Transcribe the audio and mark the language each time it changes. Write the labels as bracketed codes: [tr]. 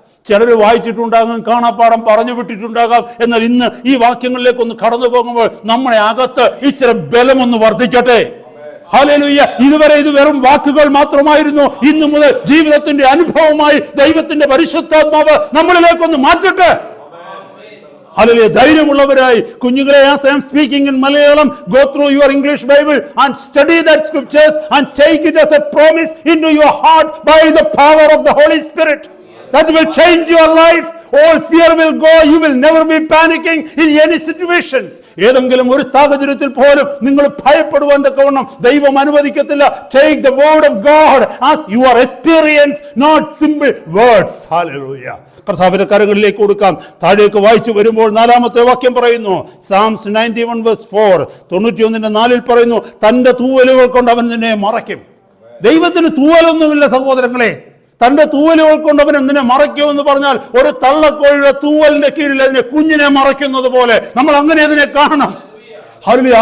[ml] ചിലർ വായിച്ചിട്ടുണ്ടാകാം, കാണാപ്പാടം പറഞ്ഞു വിട്ടിട്ടുണ്ടാകാം. എന്നാൽ ഇന്ന് ഈ വാക്യങ്ങളിലേക്ക് ഒന്ന് കടന്നു പോകുമ്പോൾ നമ്മുടെ അകത്ത് ഇച്ചിരി ബലമൊന്ന് വർദ്ധിക്കട്ടെ. ഹല്ലേലൂയ. ഇതുവരെ ഇത് വെറും വാക്കുകൾ മാത്രമായിരുന്നു. ഇന്നു മുതൽ ജീവിതത്തിന്റെ അനുഭവമായി ദൈവത്തിന്റെ പരിശുദ്ധാത്മാവ് നമ്മളിലേക്കൊന്ന് മാറ്റട്ടെ. ഹല്ലേലൂയ. ധൈര്യമുള്ളവരായി കുഞ്ഞുങ്ങളെ, [en] as I am speaking in Malayalam, go through your English Bible and study that scriptures and take it as a promise into your heart by the power of the Holy Spirit. That will change your life. All fear will go. You will never be panicking in any situations. [ml] ഏതെങ്കിലും ഒരു സാഹചര്യത്തിൽ പോലും നിങ്ങൾ ഭയപ്പെടുവാൻ തക്കവണ്ണം ദൈവം അനുവദിക്കത്തില്ല. [en] Take the word of God as your experience, not simple words. [ml] Hallelujah. കർത്താവിന്റെ കരങ്ങളിലേക്ക് കൊടുക്കാം. താഴേക്ക് വായിച്ചു വരുമ്പോൾ 4-ാമത്തെ വാക്യം പറയുന്നു, Psalms 91:4, 91:4 പറയുന്നു, തന്റെ തൂവലുകൾ കൊണ്ട് അവൻ നിന്നെ മറയ്ക്കും. ദൈവത്തിന് തൂവലൊന്നുമില്ല സഹോദരങ്ങളെ. തന്റെ തൂവലുകൾ കൊണ്ട് അവൻ എന്തിനെ മറയ്ക്കുമെന്ന് പറഞ്ഞാൽ, ഒരു തള്ളക്കോഴിയുടെ തൂവലിന്റെ കീഴിൽ അതിനെ കുഞ്ഞിനെ മറയ്ക്കുന്നത് പോലെ നമ്മൾ അങ്ങനെ അതിനെ കാണണം. ഹല്ലേലൂയ.